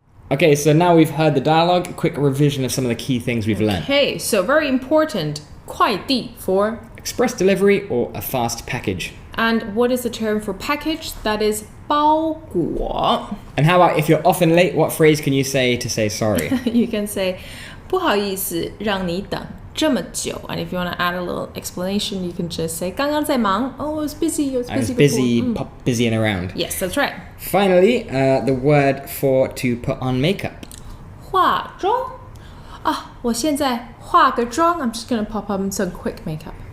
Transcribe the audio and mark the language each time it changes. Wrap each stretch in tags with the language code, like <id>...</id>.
<en>Okay, so now we've heard the dialogue, a quick revision of some of the key things we've learned. Okay, so very important. 快递 for. Express delivery or a fast package. And what is the term for package? That is 包裹. And how about if you're often late, what phrase can you say to say sorry? You can say 不好意思让你等这么久. And if you want to add a little explanation, you can just say 刚刚在忙. Oh, I was busy. I was I was busy. busy and around. Yes, that's right. Finally, the word for to put on makeup.</en> <zh>化妆.我现在化个妆.</zh> <en>I'm just going to pop on some quick makeup.</en>